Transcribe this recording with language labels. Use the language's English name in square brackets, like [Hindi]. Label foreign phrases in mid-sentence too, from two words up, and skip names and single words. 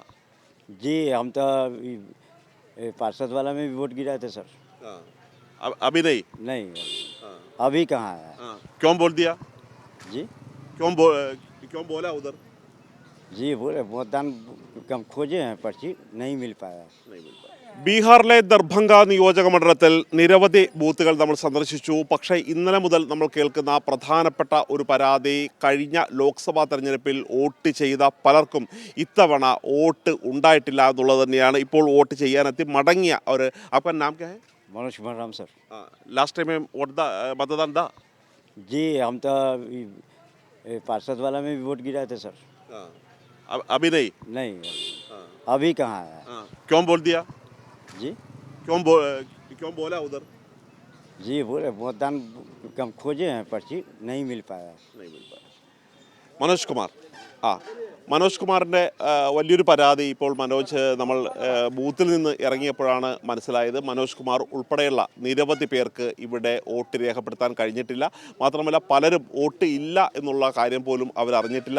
[Hindi] जी हम तो पार्षद वाला में भी वोट गिराए थे सर। अभी नहीं। नहीं हाँ, अभी कहाँ है। हाँ। क्यों बोल दिया? जी क्यों बोला उधर? जी बोले मतदान कम खोजे हैं पर्ची नहीं मिल पाया। [Malayalam] ബീഹാറിലെ ദർഭംഗ നിയോജക മണ്ഡലത്തിൽ നിരവധി ബൂത്തുകൾ നമ്മൾ സന്ദർശിച്ചു. പക്ഷേ ഇന്നലെ മുതൽ നമ്മൾ കേൾക്കുന്ന പ്രധാനപ്പെട്ട ഒരു പരാതി, കഴിഞ്ഞ ലോക്സഭാ തെരഞ്ഞെടുപ്പിൽ വോട്ട് ചെയ്ത പലർക്കും ഇത്തവണ വോട്ട് ഉണ്ടായിട്ടില്ല എന്നുള്ളത് തന്നെയാണ്. ഇപ്പോൾ വോട്ട് ചെയ്യാനെത്തി മടങ്ങിയ ഒരു [Hindi] आपका नाम क्या है? मनोज कुमार राम सर। [English] last time [Hindi] में मतदान था। जी हम तो पार्षद वाला में भी वोट गिराए थे सर। अभी नहीं। नहीं अभी कहाँ है। क्यों बोल दिया? जी क्यों बोला उधर? जी बोले मतदान कम खोजे हैं पर्ची नहीं मिल पाया। [Malayalam] മനോജ് കുമാർ മനോജ് കുമാറിൻ്റെ വലിയൊരു പരാതി ഇപ്പോൾ നമ്മൾ ബൂത്തിൽ നിന്ന് ഇറങ്ങിയപ്പോഴാണ് മനസ്സിലായത്. മനോജ് കുമാർ ഉൾപ്പെടെയുള്ള നിരവധി പേർക്ക് ഇവിടെ വോട്ട് രേഖപ്പെടുത്താൻ കഴിഞ്ഞിട്ടില്ല. മാത്രമല്ല പലരും വോട്ട് ഇല്ല എന്നുള്ള കാര്യം പോലും അവരറിഞ്ഞിട്ടില്ല.